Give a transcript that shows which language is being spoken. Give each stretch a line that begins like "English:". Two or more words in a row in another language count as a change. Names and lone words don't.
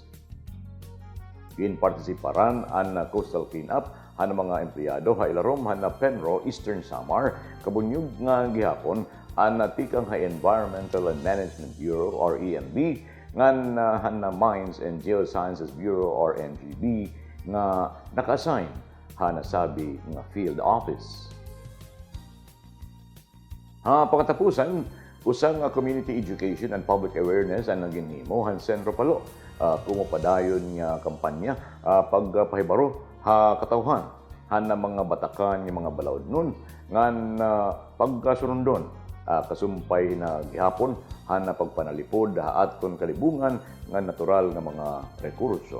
Waray: Ginpartisiparan ang
English: coastal cleanup
Waray: han mga empleyado ha ilarom han na Penro, Eastern Samar, kabunyog nga gihapon ang tikang ha Environmental and Management Bureau or EMB ngan han na Mines and Geosciences Bureau or MGB nga naka-assign ha nasabi nga
English: field office.
Waray: Pagkatapusan, usang
English: community education and public awareness
Waray: ang naginhimo han Sentro Palo. Pumapadayon nga kampanya pagpahibaro katawhan han na mga batakan nga mga balaod nun ngan pagkasunundon kasumpay na gihapon han na pagpanalipod aton kalibungan nga natural nga mga rekurso.